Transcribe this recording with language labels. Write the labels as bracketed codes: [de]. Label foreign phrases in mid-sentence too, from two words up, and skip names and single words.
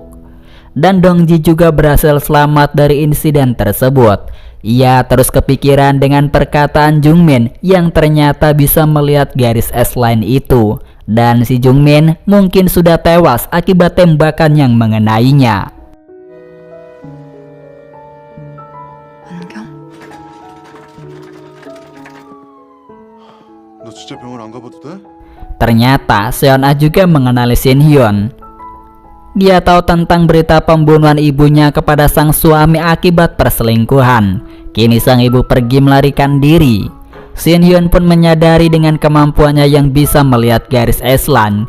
[id] Dan Dongji juga berhasil selamat dari insiden tersebut. Ia terus kepikiran dengan perkataan Jungmin yang ternyata bisa melihat garis S-line itu. Dan si Jungmin mungkin sudah tewas akibat tembakan yang mengenainya. [ko] 안경? 너 진짜 병원 안 가봐도 돼? [id] Ternyata Seon-ah juga mengenali Shin Hyun. Dia tahu tentang berita pembunuhan ibunya kepada sang suami akibat perselingkuhan. Kini sang ibu pergi melarikan diri. Shin Hyun pun menyadari dengan kemampuannya yang bisa melihat garis S-line.